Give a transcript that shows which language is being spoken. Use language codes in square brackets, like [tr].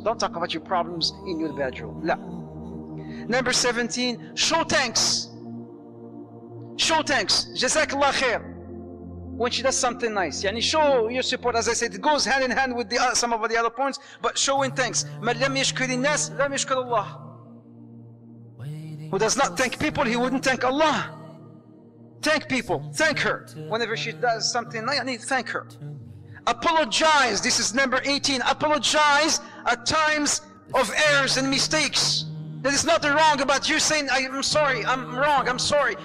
[en] Don't talk about your problems in your bedroom. La. Number 17, show thanks. Show thanks. Jazakallah khair. When she does something nice. Yani show your support. As I said, it goes hand in hand with some of the other points, but showing thanks. [ar] من لم يشكر الناس لم يشكر الله. [en] Who does not thank people, he wouldn't thank Allah. Thank people. Thank her. Whenever she does something nice, I need to thank her. Apologize. This is number 18. Apologize at times of errors and mistakes. There is nothing wrong about you saying, I'm sorry, I'm wrong, I'm sorry.